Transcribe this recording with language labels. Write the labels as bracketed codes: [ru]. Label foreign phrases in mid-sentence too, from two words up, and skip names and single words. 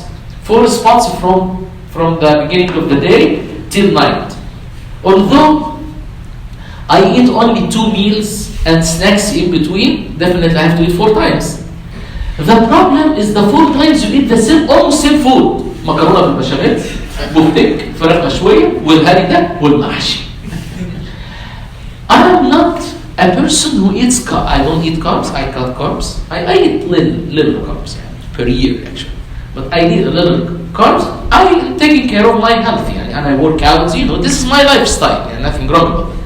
[en] 4 spots from the beginning of the day till night. Although I eat only 2 meals and snacks in between, definitely I have to eat 4 times. The problem is the 4 times you eat almost same food. [ar] مكرونة بالبشاميل، بفتك، فراخ مشوية، والهري ده، والمحشي. [en] I'm not a person who eats carbs. I don't eat carbs, I cut carbs. I eat little carbs per year actually. But I eat a little carbs. I'm taking care of my health and I work out, this is my lifestyle, nothing wrong with it.